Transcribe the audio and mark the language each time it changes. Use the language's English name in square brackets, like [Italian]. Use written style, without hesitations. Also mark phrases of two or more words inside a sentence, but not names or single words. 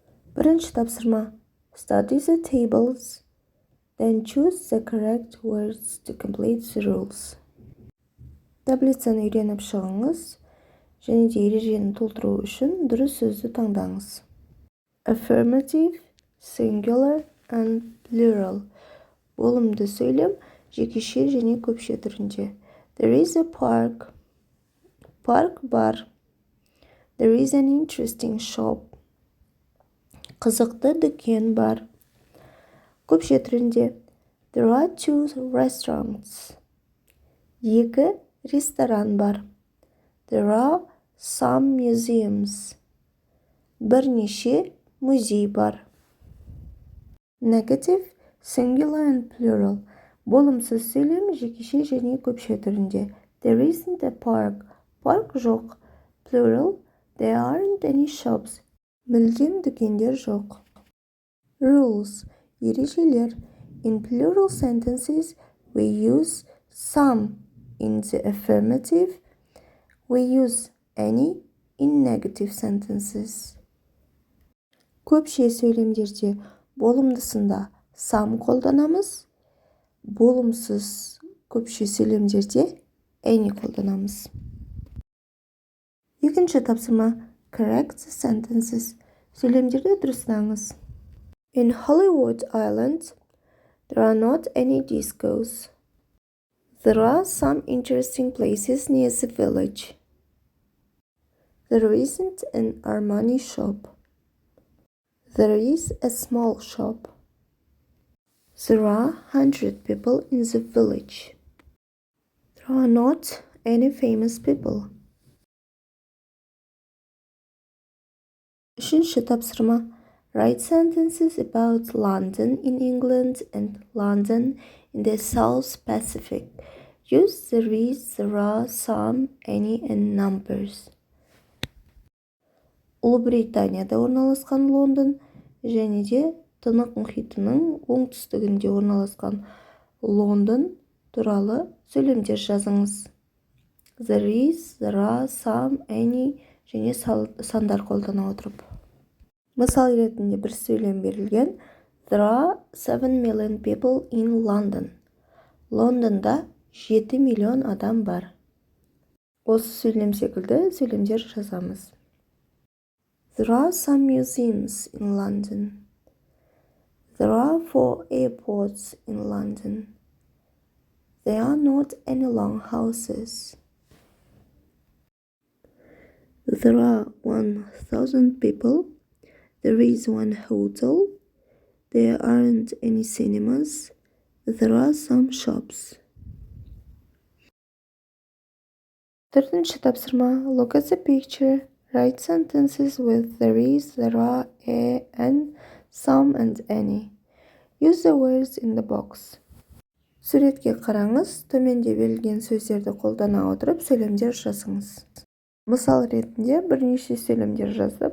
[Kazakh] Бірінші тапсырма. [English] Study the tables, then choose the correct words to complete the rules. [Kazakh] Таблицаны үйреніп шығыңыз, және де ережені толтыру үшін дұрыс сөзді таңдаңыз. [English] Affirmative, singular and plural. [Kazakh] Болымды сөйлем жекеше және көпше түрінде. [English] There is a park. [Kazakh] Парк бар. [English] There is an interesting shop. [Kazakh] Қызықты дүкен бар. Көпше түрінде. [English] There are 2 restaurants. [Kazakh] 2 ресторан бар. [English] There are some museums. [Kazakh] Бірнеше музей бар. [English] Negative, singular and plural. [Kazakh] Болымсыз сөйлем жекеше және көпше түрінде. [English] There isn't a park. [Kazakh] Парк жоқ. [English] Plural, there aren't any shops. [Kazakh] Мүлдем дүкендер жоқ. Rules, ережелер. [English] In plural sentences, we use some in the affirmative. We use any in negative sentences. [Kazakh] Көпше сөйлемдерде болымдысында some қолданамыз. Болымсыз көпше сөйлемдерде any қолданамыз. Екінші тапсырма. [English] Correct the sentences. [Kazakh] Сөйлемдерді дұрыстаңыз. [English] In Hollywood Island, there are not any discos. There are some interesting places near the village. There isn't an Armani shop. There is a small shop. There are 100 people in the village. There are not any famous people. [Kazakh] Үшінші тапсырма. [English] Write sentences about London in England and London in the South Pacific. Use there is, there are, some, any, and numbers. [Kazakh] Ұлыбританияда орналасқан Лондон және де Тынық мұхитының оңтүстігінде орналасқан Лондон туралы сөйлемдер жазыңыз. [English] There is, there are, some, any [Kazakh] және сандар қолдана отырып. Мысал ретінде бір сөйлем берілген. [English] There are 7 million people in London. [Kazakh] Лондонда 7 миллион адам бар. Осы сөйлем секілді сөйлемдер жазамыз. [English] There are some museums in London. There are 4 airports in London. There are not any long houses. There are 1,000 people. There is 1 hotel. There aren't any cinemas. There are some shops. [Kazakh] Төртінші тапсырма. [English] Look at the picture. Write sentences with there is, there are, a, and, some, and any. Use the words in the box. [Kazakh] Суретке қараңыз. Төменде берілген сөздерді қолдана отырып сөйлемдер жазыңыз. Мысал ретінде бірнеше сөйлемдер жазып.